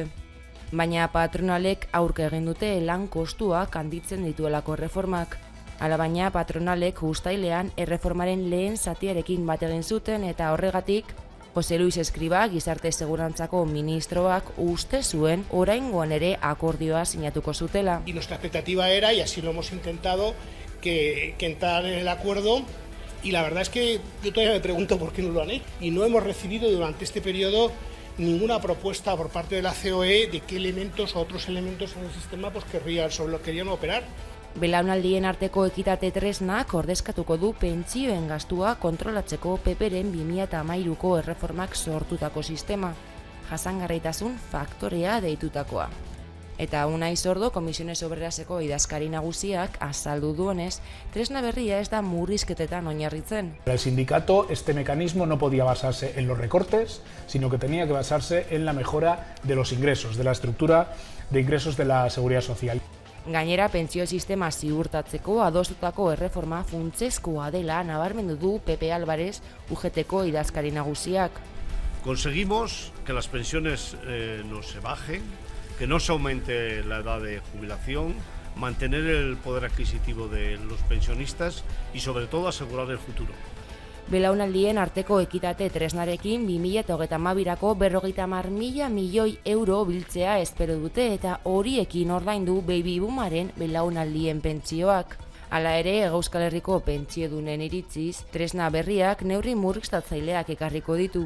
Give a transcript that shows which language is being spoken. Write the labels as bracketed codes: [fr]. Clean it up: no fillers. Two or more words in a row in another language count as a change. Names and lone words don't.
[eu] Baina patronalek aurka egin dute lan kostuak handitzen dituelako erreformak. Alabaina patronalek uztailean erreformaren lehen zatiarekin bat egin zuten eta horregatik Jose Luis Escriba, gizarte segurantzako ministroak uste zuen oraingoan ere akordioa sinatuko zutela. [es] Y nuestra expectativa era, y así lo hemos intentado, que entrar en el acuerdo. Y la verdad es que yo todavía me pregunto por qué no lo han hecho. Y no hemos recibido durante este periodo ninguna propuesta por parte de la COE de qué elementos o otros elementos en el sistema sobre los que querían operar. [eu] Belaunaldien arteko ekitate tresnak ordezkatuko du pentsioen gastua kontrolatzeko PPren 2013ko erreformak sortutako sistema, jasangarritasun faktorea deitutakoa. Eta Unai Sordo, Comisiones Obreraseko idazkari nagusiak azaldu duenez, tresna berria ez da murrizketetan oinarritzen. [es] El sindicato, este mecanismo no podía basarse en los recortes, sino que tenía que basarse en la mejora de los ingresos, de la estructura de ingresos de la seguridad social. [eu] Gainera, pentsio sistema ziurtatzeko adostutako erreforma funtsezkoa dela nabarmendu du Pepe Álvarez, UGTko idazkari nagusiak. [es] Conseguimos que las pensiones no se bajen, que no se aumente la edad de jubilación, mantener el poder adquisitivo de los pensionistas y sobre todo asegurar el futuro. [eu] Belaunaldien arteko ekitate tresnarekin 2022ko 50.000 milioi euro biltzea espero dute eta horiekin ordaindu [en] baby boomaren [eu] belaunaldien pentsioak. Hala ere, Euskal Herriko pentsiodunen iritziz, tresna berriak neurri murriztatzaileak ekarriko ditu.